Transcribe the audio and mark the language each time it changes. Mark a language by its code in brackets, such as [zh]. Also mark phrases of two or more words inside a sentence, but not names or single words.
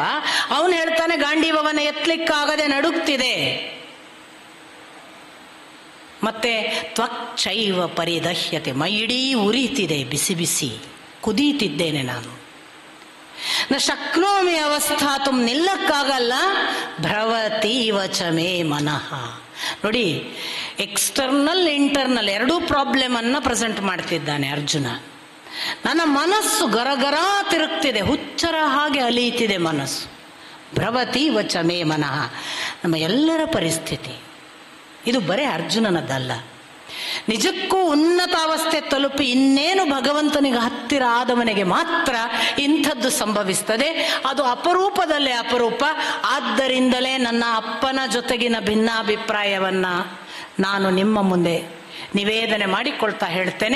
[kn] ಅವನು ಹೇಳ್ತಾನೆ ಗಾಂಡೀವವನ್ನು ಎತ್ತಲಿಕ್ಕಾಗದೆ ನಡುಗ್ತಿದೆ. ಮತ್ತೆ [sa] ತ್ವಚ್ಚೈವ ಪರಿದಹ್ಯತೆ, [kn] ಮೈ ಇಡೀ ಉರಿತಿದೆ, ಬಿಸಿ ಬಿಸಿ ಕುದೀತಿದ್ದೇನೆ ನಾನು. [sa] ನ ಶಕ್ನೋಮಿ ಅವಸ್ಥಾತುಂ, ನಿಲ್ಲಕ್ಕಾಗಲ್ಲ. ಭ್ರವತೀವ ಚ ಮೇ ಮನಃ. [kn] ನೋಡಿ, [en] external internal [kn] ಎರಡೂ ಪ್ರಾಬ್ಲಮ್ ಅನ್ನ ಪ್ರೆಸೆಂಟ್ ಮಾಡ್ತಿದ್ದಾನೆ ಅರ್ಜುನ. ನನ್ನ ಮನಸ್ಸು ಗರಗರ ತಿರುಗ್ತಿದೆ, ಹುಚ್ಚರ ಹಾಗೆ ಅಲೀತಿದೆ ಮನಸ್ಸು. [sa] ಭ್ರವತೀವ ಚ ಮೇ ಮನಃ, [kn] ನಮ್ಮ ಎಲ್ಲರ ಪರಿಸ್ಥಿತಿ ಇದು. ಬರೇ ಅರ್ಜುನನದ್ದಲ್ಲ, ನಿಜಕ್ಕೂ ಉನ್ನತ ಅವಸ್ಥೆ ತಲುಪಿ ಇನ್ನೇನು ಭಗವಂತನಿಗೆ ಹತ್ತಿರ ಆದವನಿಗೆ ಮಾತ್ರ ಇಂಥದ್ದು ಸಂಭವಿಸ್ತದೆ. ಅದು ಅಪರೂಪದಲ್ಲೇ ಅಪರೂಪ. ಆದ್ದರಿಂದಲೇ ನನ್ನ ಅಪ್ಪನ ಜೊತೆಗಿನ ಭಿನ್ನಾಭಿಪ್ರಾಯವನ್ನ ನಾನು ನಿಮ್ಮ ಮುಂದೆ ನಿವೇದನೆ ಮಾಡಿಕೊಳ್ತಾ ಹೇಳ್ತೇನೆ.